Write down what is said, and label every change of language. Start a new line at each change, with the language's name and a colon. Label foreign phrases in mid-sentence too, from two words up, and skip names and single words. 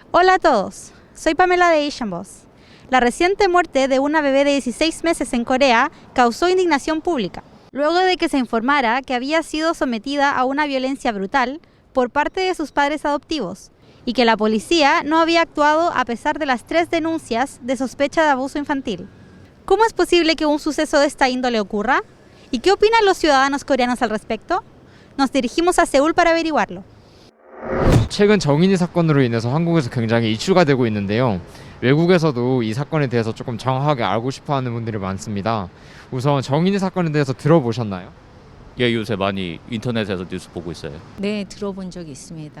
Spanish: Hola a todos, soy Pamela de Asian Boss. La reciente muerte de una bebé de 16 meses en Corea causó indignación pública, luego de que se informara que había sido sometida a una violencia brutal por parte de sus padres adoptivos y que la policía no había actuado a pesar de las 3 denuncias de sospecha de abuso infantil. ¿Cómo es posible que un suceso de esta índole ocurra? ¿Y qué opinan los ciudadanos coreanos al respecto? Nos dirigimos a Seúl para averiguarlo.
Korean: 최근 정인이 사건으로 인해서 한국에서 굉장히 이슈가 되고 있는데요. 외국에서도 이 사건에 대해서 조금 정확하게 알고 싶어하는 분들이 많습니다. 우선 정인이 사건에 대해서 들어보셨나요? 예, 요새 많이 인터넷에서 뉴스 보고 있어요. 네, 들어본 적이 있습니다.